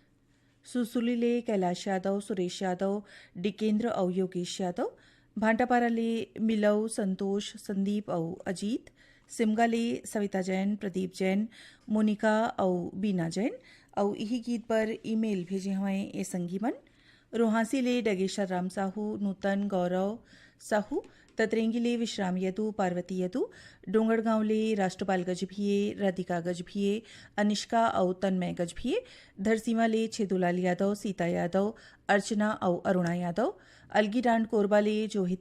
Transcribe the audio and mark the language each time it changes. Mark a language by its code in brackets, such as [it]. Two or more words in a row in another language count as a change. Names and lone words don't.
[hne] सुसुलीले कैलाश यादव, सुरेश यादव, डिकेंद्र और योगेश यादव, भांटापाराले मिलव, संतोष, संदीप और अजीत, सिमगाले सविता जैन, प्रदीप जैन, मोनिका और बीना जैन और यही गीत पर ईमेल भेजे हमें ए संगीमन रोहासी ले डगेश्वर राम साहू, नूतन गौरव साहू, ततरेंगी विश्राम यदु, पार्वती यदु, डोंगरगांव ले राष्ट्रपाल गजभिये, राधिका गजभिये, अनिष्का और तन्मय गजभिये, धरसीमा ले छेदुलाल यादव, सीता यादव, अर्चना और अरुणा यादव, अलगीडांड कोरबा ले जोहित